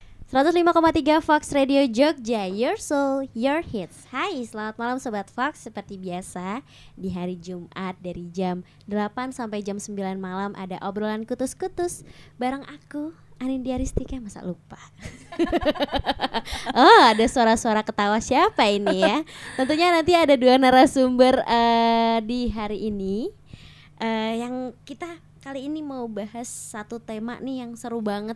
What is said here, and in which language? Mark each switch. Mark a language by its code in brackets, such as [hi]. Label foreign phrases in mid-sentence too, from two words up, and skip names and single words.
[en] 105,3 Fox Radio Jogja, your soul, your hits. [id] Hai, selamat malam Sobat Fox. Seperti biasa, di hari Jumat dari jam 8 sampai jam 9 malam ada obrolan kutus-kutus bareng aku, Anindya Ristika. Masa lupa? Oh, ada suara-suara ketawa siapa ini ya? Tentunya nanti ada dua narasumber di hari ini, yang kita kali ini mau bahas satu tema nih yang seru banget.